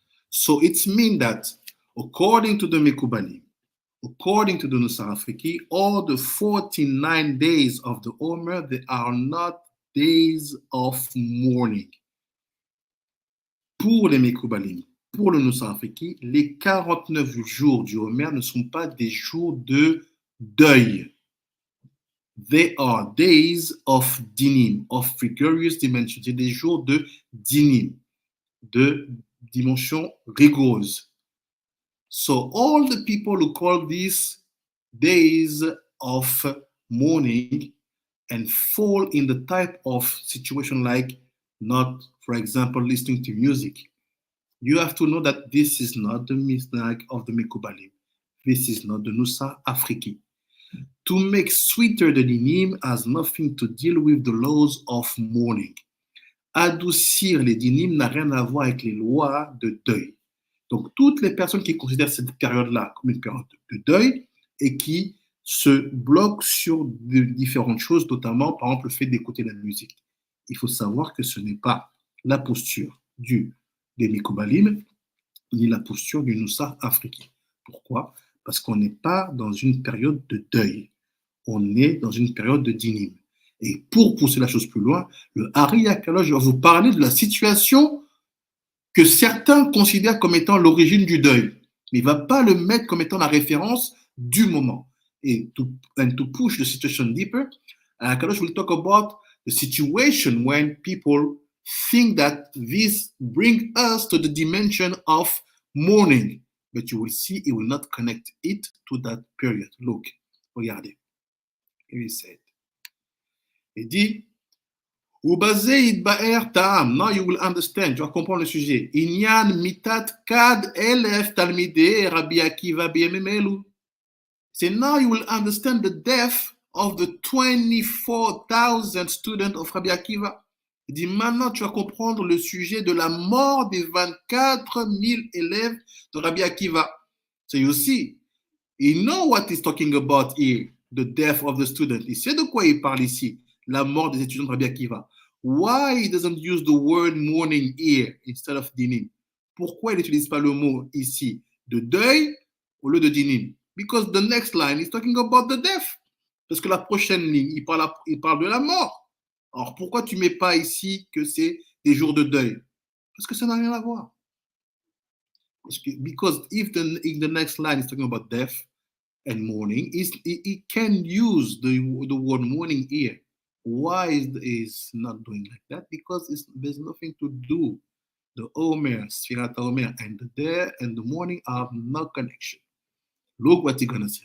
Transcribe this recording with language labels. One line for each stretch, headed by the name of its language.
English: So it means that according to the Mekubalim, according to the Nusakh Afriki, all the 49 days of the Omer, they are not days of mourning.
French: Pour les Mekubalim, pour le Nusakh Afriki, les 49 jours du Omer ne sont pas des jours de deuil.
English: They are days of dinim, of rigorous dimension.
French: C'est des jours de dinim, de dimension rigoureuse.
English: So all the people who call these days of mourning and fall in the type of situation like not, for example, listening to music, you have to know that this is not the Nusakh of the Mekubalim. This is not the Nusakh Afriki. To make sweeter the dinim has nothing to deal with the laws of mourning.
French: Adoucir les dinim n'a rien à voir avec les lois de deuil. Donc, toutes les personnes qui considèrent cette période-là comme une période de deuil et qui se bloquent sur de différentes choses, notamment, par exemple, le fait d'écouter la musique. Il faut savoir que ce n'est pas la posture des Mekubalim, ni la posture du Nusakh Afriki. Pourquoi? Parce qu'on n'est pas dans une période de deuil. On est dans une période de dinim. Et pour pousser la chose plus loin, le Hari Akalosh va vous parler de la situation que certains considèrent comme étant l'origine du deuil. Mais il ne va pas le mettre comme étant la référence du moment.
English: Et to push the situation deeper, Akalosh will talk about the situation when people think that this brings us to the dimension of mourning. But you will see it will not connect it to that period. Look,
French: regardez.
English: He said,
French: il dit,
English: now you will understand,
French: tu vas comprendre le sujet.
Hebrew: Inyan mitat kad elef talmidei Rabbi Akiva b'yemim.
English: So now you will understand the death of the 24,000 students of Rabbi Akiva.
French: Il dit, maintenant tu vas comprendre le sujet de la mort des 24 000 élèves de Rabbi Akiva.
English: So you see, you know what he's talking about here, the death of the student.
French: Il sait de quoi il parle ici, la mort des étudiants de Rabbi Akiva.
English: Why he doesn't use the word mourning here instead of dinim?
French: Pourquoi il n'utilise pas le mot ici de deuil au lieu de dinim?
English: Because the next line is talking about the death.
French: Parce que la prochaine ligne, il parle de la mort. Alors pourquoi tu ne mets pas ici que c'est des jours de deuil? Parce que ça n'a rien à voir.
English: Because if the next line is talking about death and mourning, it can use the word mourning here. Why is not doing like that? Because there's nothing to do. The Omer, Sefirat HaOmer, and the day and the morning have no connection. Look what he's going to say.